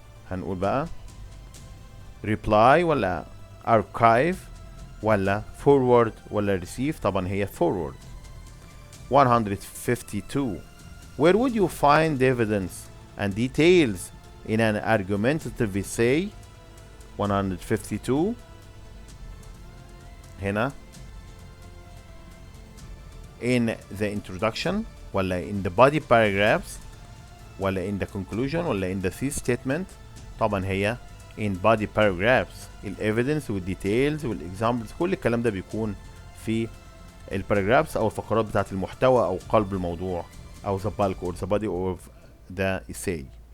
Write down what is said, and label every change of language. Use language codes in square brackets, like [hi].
[ar] هنقول بقى reply ولا archive ولا forward ولا receive. طبعا هي forward. [en] 152 where would you find evidence and details in an argumentative essay. 152 هنا in the introduction ولا in the body paragraphs ولا in the conclusion ولا in the thesis statement. [ar] طبعا هي [en] in body paragraphs. [ar] evidence details examples كل الكلام ده بيكون في الباراجرافز او الفقرات بتاعت المحتوى او قلب الموضوع او [en] the bulk or the body of the essay.